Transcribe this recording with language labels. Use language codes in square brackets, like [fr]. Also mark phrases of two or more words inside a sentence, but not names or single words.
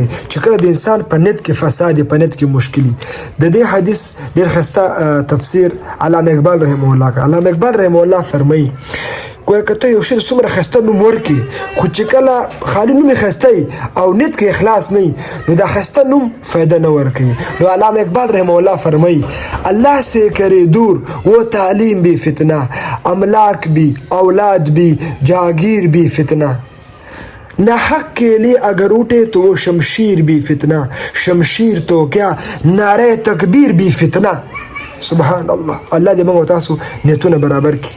[ps] چې کله د انسان په نیت کې فساد، په نیت کې مشکلي. د دې حدیث ډېر ښایسته تفسیر علامه اقبال رحمه الله کوي. علامه اقبال رحمه الله فرمایي کوی که ته یو شی څومره ښایسته نوم ورکړي، خو چې کله خالي نوم یې ښایسته او نیت کې اخلاص نه وي، نو دا ښایسته نوم فایده نه ورکوي. نو علامه اقبال رحمه الله فرمایي [ur] الله سے کرے دور وہ تعلیم بھی فتنہ، املاک بھی اولاد بھی جاگیر بھی فتنہ، نہ حق کے لیے اگر اٹھے تو وہ شمشیر بھی فتنہ، شمشیر تو کیا نعرہ تکبیر بھی فتنہ. [ar] سبحان الله. [ps] الله دې موږ تاسو نیتونه برابر کړي.